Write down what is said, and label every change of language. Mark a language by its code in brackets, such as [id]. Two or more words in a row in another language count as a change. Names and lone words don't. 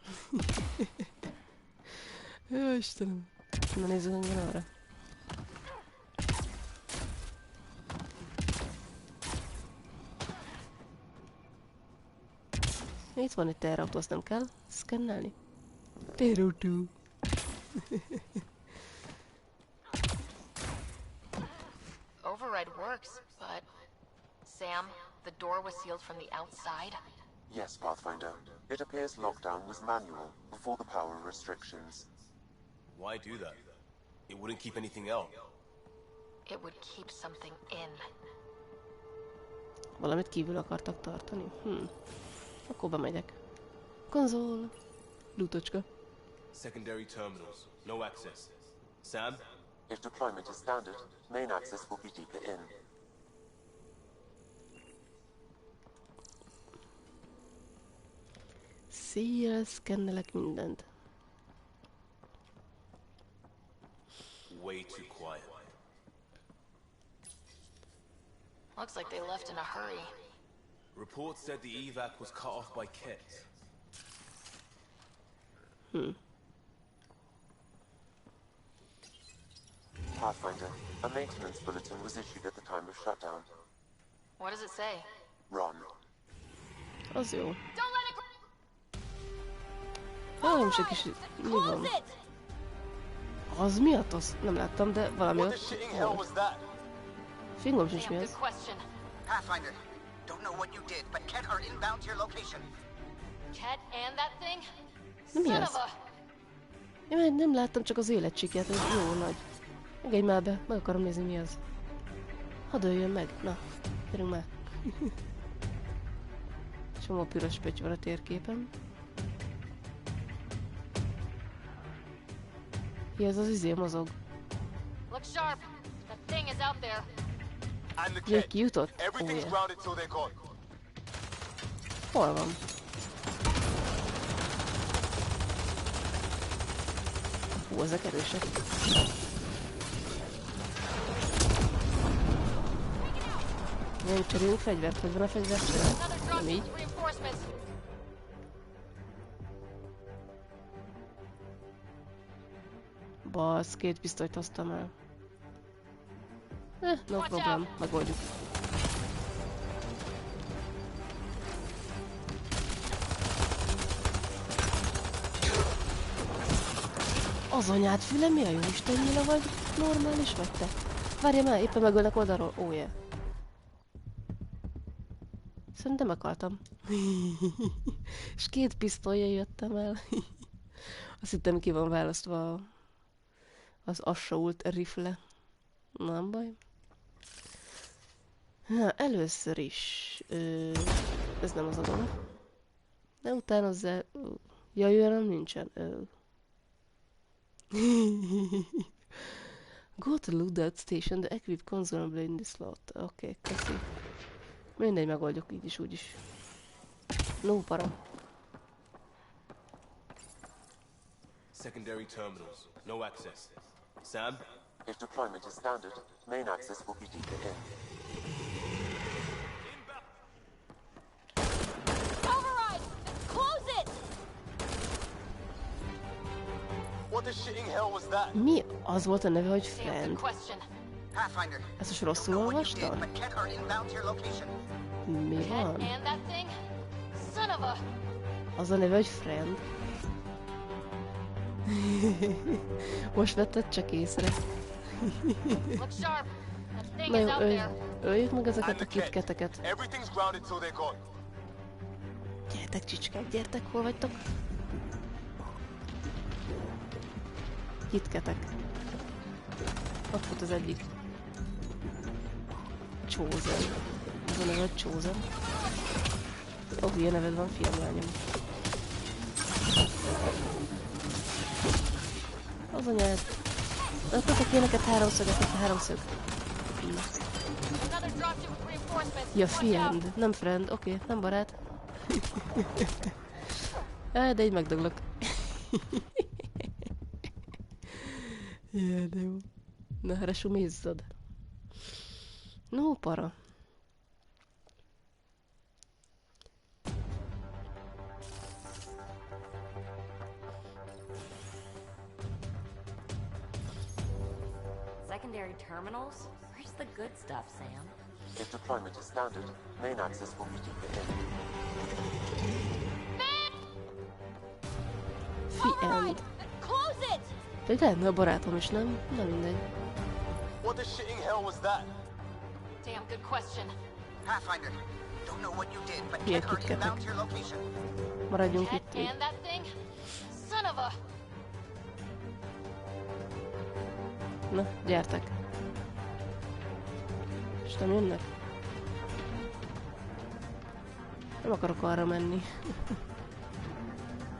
[hu] Jó, Istenem. Na nézzük engem arra. Itt van egy terautó, azt nem kell szkennelni. Terautó. [en] Override works, but... Sam, the door was sealed from the outside? Yes, Pathfinder. It appears lockdown was manual before the power restrictions. Why do that? It wouldn't keep anything out. It would keep something in. [hu] Valamit kívül akartak tartani? Akkor bemegyek. Konzol. Lootocska. [en] Secondary terminals, no access. Sam? If deployment is standard, main access will be deeper in. [hu] Széjjel szkennelek mindent. [en] Way too quiet. Looks like they left in a hurry. Reports said the evac was cut off by Ket. Pathfinder, a maintenance bulletin was issued at the time of shutdown. What does it say? Run. [hu] Az jó. [en] Don't let it [hu] Nem csak is... Mi van? Az mi a tosz? Nem láttam, de valami ott volt. Fingom sincs mi az. [en] Pathfinder, don't know what you did, but Ket are inbound to your location. Ket and that thing? [hu] Na mi az? Én nem láttam, csak az életcsikját, ez jó nagy. Engedj már be, meg akarom nézni mi az. Hadd öljön meg, na, gyerünk már. Csomó piros pötty van a térképen. Hi, ez az izé mozog. [en] Look sharp. That thing is out there. [hu] Jé, kijutott? Ó, hol van? Hú, ezek erősek. Nem cserélünk fegyvert, hogy van a fegyvert cserélni? Nem így. Basz, 2 pisztolyt hoztam el. [en] No problem, [hu] megoldjuk. Az anyád füle, mi a jó Isten nyila vagy? Normális vagy te? Várja már, éppen megölnek oldalról. Ó, yeah. Szerintem meghaltam. És 2 pisztollyal jöttem el. Azt hittem ki van választva az [en] assault rifle. [hu] Nem baj. Na, először is... ez nem az a dolog. De utánozzá... Jaj, olyan nincsen. [en] Go to loadout station, the equip consumable in the slot. [hu] Oké, köszi. Mindegy, megoldjuk így is, úgy is. No para. [en] Secondary terminals, no access. Sam? If deployment is standard, main access will be deeper in. Override! Close it! What the shitting hell was that? [hu] Mi az volt a neve, hogy friend? [en] Pathfinder, [hu] Ezt most rosszul olvastam? [en] but Ket are inbound to your location. [hu] Mi van? [en] And that thing? Son of a... [hu] Az a neve, hogy friend. Most vetted csak észre. [en] Look sharp. That thing [hu] Na [en] is [hu] jó, [en] out there. [hu] öljük meg ezeket a kitketeket. [en] Everything's grounded till they're gone. [hu] Gyertek csicskák, gyertek, hol vagytok? Kitketek. Ott volt az egyik. Chosen. Az a neve, hogy Chosen. Ó, hülye neved van, fiam, lányom. Az anyád. Adtatok én neked 3-szöget, neked 3-szög. Ja, friend, nem friend, oké, nem barát. De így megdöglök. Jaj, de jó. Na, resumézzad. No, para. [en] Secondary terminals? Where's the good stuff, Sam? If deployment is standard, main access will be deeper in. Friend. Close it! [hu] Pedig lehetne a barátom is, nem? Na mindegy. [en] What the shitting hell was that? Damn good question. Pathfinder, don't know what you did, but [hu] Milyen [en] Ket are [hu] kitketek? [en] inbound to your location. [hu] Maradjunk Ket itt. [en] and that thing? Son of a... [hu] Na, gyertek. És nem jönnek? Nem akarok arra menni.